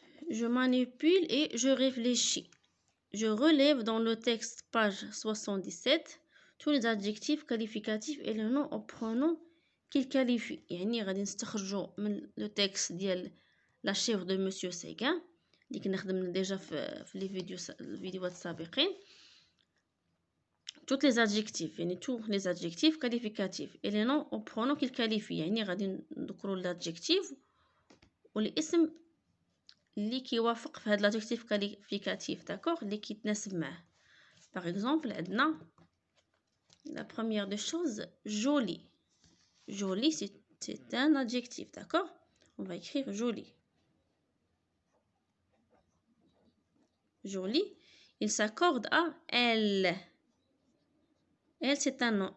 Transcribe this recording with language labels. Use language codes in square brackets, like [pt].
[fr] Je manipule et je réfléchis. Je relève dans le texte page 77 tous les adjectifs qualificatifs et les noms au pronom qu'ils qualifient. [ar] يعني غادي نستخرجوا من لو تكست ديال لا شيفر دو مسيو سيغان اللي كنا خدمنا ديجا في لي الفيديوهات السابقين. [fr] tous les adjectifs يعني tous les adjectifs qualificatifs et les noms au pronom qu'ils qualifient. [ar] يعني غادي نذكروا الادجكتيف والاسم اللي كيوافق في هاد [fr] l'adjectif qualificatif. [ar] d'accord? اللي كيتناسب معاه. [fr] par exemple عندنا la première des choses joli. joli c'est un adjectif. d'accord? on va écrire joli. joli il s'accorde à elle. elle c'est un nom.